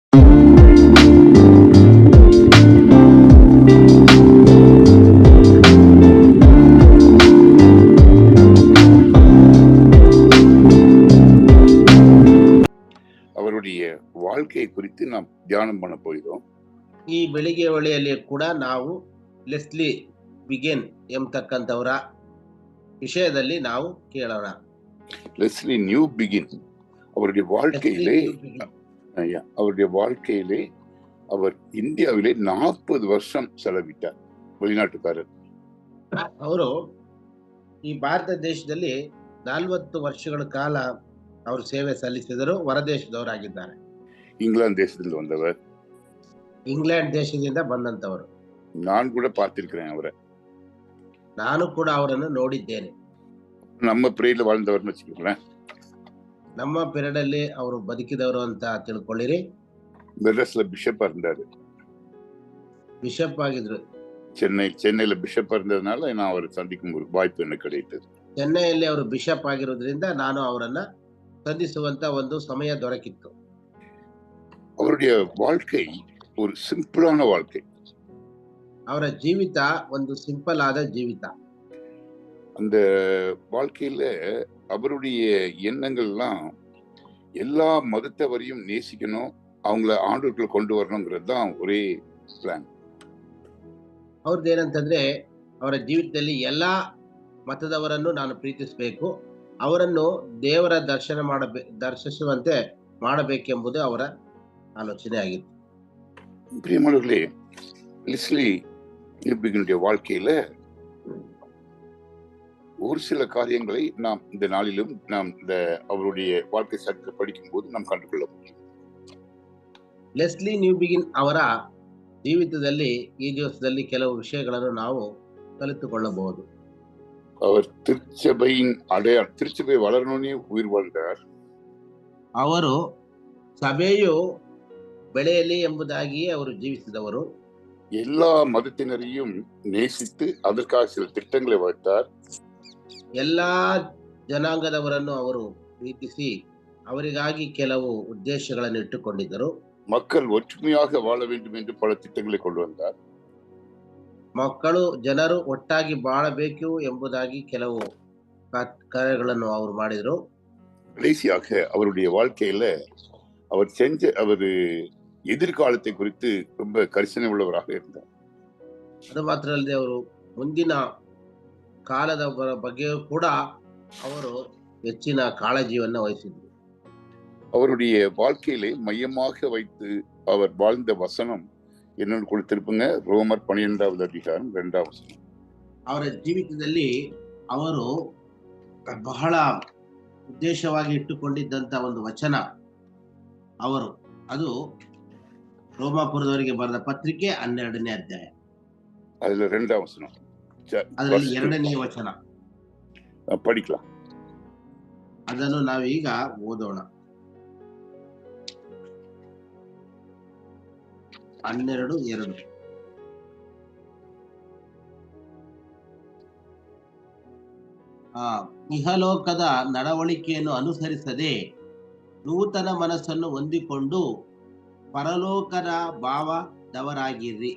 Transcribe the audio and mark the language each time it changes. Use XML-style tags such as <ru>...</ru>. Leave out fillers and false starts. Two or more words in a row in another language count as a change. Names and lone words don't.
<ta>அவருடைய வாழ்க்கையை குறித்து நாம் தியானம் பண்ண போகிறோம்.</ta> <kn>ಈ ಬೆಳಿಗ್ಗೆ ವೇಳೆಯಲ್ಲಿ ಕೂಡ ನಾವು ಲೆಸ್ಲಿ ಬಿಗೆನ್ ಎಂಬತಕ್ಕಂಥವರ ವಿಷಯದಲ್ಲಿ ನಾವು ಕೇಳೋಣ.</kn> <ta>லெஸ்லி நியூ பிகின் அவருடைய வாழ்க்கையிலே அவருடைய வாழ்க்கையிலே அவர் இந்தியாவிலே 40 வருஷம் செலவிட்டார். வெளிநாட்டுக்காரர்.</ta> <kn>ಅವರು ಈ ಭಾರತ ದೇಶದಲ್ಲಿ 40 ವರ್ಷಗಳ ಕಾಲ ಅವರು ಸೇವೆ ಸಲ್ಲಿಸಿದರು. ಹೊರದೇಶದವರಾಗಿದ್ದಾರೆ.</kn> <ta>இங்கிலாந்து தேசத்தில் வந்தவர்.</ta> <kn>ಇಂಗ್ಲೆಂಡ್ ದೇಶದಿಂದ ಬಂದಂತವರು.</kn> <ta>நான் கூட பார்த்திருக்கிறேன் அவரை.</ta> <kn>ನಾನು ಕೂಡ ಅವರನ್ನು ನೋಡಿದ್ದೇನೆ.</kn> <ta>நம்ம பிரேயர்ல வாழ்ந்தவர்னு வச்சுக்கோங்களேன்.</ta> <kn>ನಮ್ಮ ಪೀರಿಯಡ್ ಅಲ್ಲಿ ಅವರು ಬದುಕಿದವರು ಅಂತ ತಿಳ್ಕೊಳ್ಳಿರಿ.</kn> <ta>மெட்ராஸ்ல பிஷப்பா இருந்தாரு.</ta> <kn>ಬಿಷಪ್ ಆಗಿದ್ರು.</kn> <ta>சென்னையில பிஷப்பா இருந்ததுனால நான் அவரை சந்திக்கும் ஒரு வாய்ப்பு எனக்கு கிடைத்தது.</ta> <kn>ಚೆನ್ನೈಯಲ್ಲಿ ಅವರು ಬಿಷಪ್ ಆಗಿರೋದ್ರಿಂದ ನಾನು ಅವರನ್ನ ಸಂಧಿಸುವಂತ ಒಂದು ಸಮಯ ದೊರಕಿತ್ತು.</kn> <ta>அவருடைய வாழ்க்கை ஒரு சிம்பிளான வாழ்க்கை.</ta> <kn>ಅವರ ಜೀವಿತ ಒಂದು ಸಿಂಪಲ್ ಆದ ಜೀವಿತ.</kn> <ta>அந்த வாழ்க்கையில அவருடைய எண்ணங்கள்லாம் எல்லா மதத்தவரையும் நேசிக்கணும், அவங்கள ஆண்டவருக்குள்ள கொண்டு வரணுங்கிறது தான் ஒரே பிளான்.</ta> <kn>ಅವ್ರದ್ದು ಏನಂತಂದ್ರೆ ಅವರ ಜೀವಿತದಲ್ಲಿ ಎಲ್ಲಾ ಮತದವರನ್ನು ನಾನು ಪ್ರೀತಿಸಬೇಕು, ಅವರನ್ನು ದೇವರ ದರ್ಶಿಸುವಂತೆ ಮಾಡಬೇಕೆಂಬುದು ಅವರ ಆಲೋಚನೆ ಆಗಿತ್ತು.</kn> <ta>பிரியமானவர்களே, லெஸ்லி நியூபிகினுடைய வாழ்க்கையில ஒரு சில காரியங்களை நாம் இந்த நாளிலும் நாம் இந்த அவருடைய வாழ்க்கை சரித்திரம் படிக்கும் போது நாம் கண்டுகொள்ள முடியும்.</ta> <kn>ಲೆಸ್ಲಿ ನ್ಯೂಬಿಗಿನ್ ಅವರ ಜೀವಿತದಲ್ಲಿ ಈ ದಿವಸದಲ್ಲಿ ಕೆಲವು ವಿಷಯಗಳನ್ನು ನಾವು ಕಲಿತುಕೊಳ್ಳಬಹುದು.</kn> <ta>அவர் திருச்சபையின் திருச்சபை வளரணும்னே உயிர் வாழ்ந்தார்.</ta> <kn>ಅವರು ಸಭೆಯು ಬೆಳೆಯಲಿ ಎಂಬುದಾಗಿಯೇ ಅವರು ಜೀವಿಸಿದವರು.</kn> <ta>எல்லா மதத்தினரையும் நேசித்து அதற்காக சில திட்டங்களை வைத்தார்.</ta> <kn>ಎಲ್ಲಾ ಜನಾಂಗದವರನ್ನು ಅವರು ಪ್ರೀತಿಸಿ ಅವರಿಗಾಗಿ ಕೆಲವು ಉದ್ದೇಶಗಳನ್ನು ಇಟ್ಟುಕೊಂಡಿದ್ದರು.</kn> <ta>மக்கள் ஒற்றுமையாக வாழ வேண்டும் என்று பல திட்டங்களை கொண்டு வந்தார்.</ta> <kn>ಜನರು ಒಟ್ಟಾಗಿ ಬಾಳಬೇಕು ಎಂಬುದಾಗಿ ಕೆಲವು ಕಾರ್ಯಗಳನ್ನು ಅವರು ಮಾಡಿದರು.</kn> <ta>கடைசியாக அவருடைய வாழ்க்கையில அவர் எதிர்காலத்தை குறித்து ரொம்ப கரிசனை உள்ளவராக இருந்தார்.</ta> <kn>ಅದು ಮಾತ್ರ ಅಲ್ಲದೆ ಅವರು ಮುಂದಿನ ಕಾಲದ ಬಗ್ಗೆಯೂ ಕೂಡ ಅವರು ಹೆಚ್ಚಿನ ಕಾಳಜಿಯನ್ನ ವಹಿಸಿದ್ರು.</kn> <ta>அவருடைய வாழ்க்கையிலே மையமாக வைத்து அவர் வாழ்ந்த வசனம் என்னன்னு கொடுத்திருப்புங்க. ரோமர் 12வது அதிகாரம் 2வது வசனம்.</ta> <kn>ಅವರ ಜೀವಿತದಲ್ಲಿ ಅವರು ಬಹಳ ಉದ್ದೇಶವಾಗಿ ಇಟ್ಟುಕೊಂಡಿದ್ದಂತ ಒಂದು ವಚನ ಅದು ರೋಮಾಪುರದವರಿಗೆ ಬರೆದ ಪತ್ರಿಕೆ 12ನೇ ಅಧ್ಯಾಯ.</kn> <ta>அதுல 2வது வசனம்.</ta> <kn>ಅದರಲ್ಲಿ 2ನೇ ವಚನ</kn> <ta>படிக்கலாம்.</ta> <kn>ಅದನ್ನು ನಾವೀಗ ಓದೋಣ. 12:2. ಇಹಲೋಕದ ನಡವಳಿಕೆಯನ್ನು ಅನುಸರಿಸದೆ ನೂತನ ಮನಸ್ಸನ್ನು ಹೊಂದಿಕೊಂಡು ಪರಲೋಕದ ಭಾವದವರಾಗಿರ್ರಿ.</kn>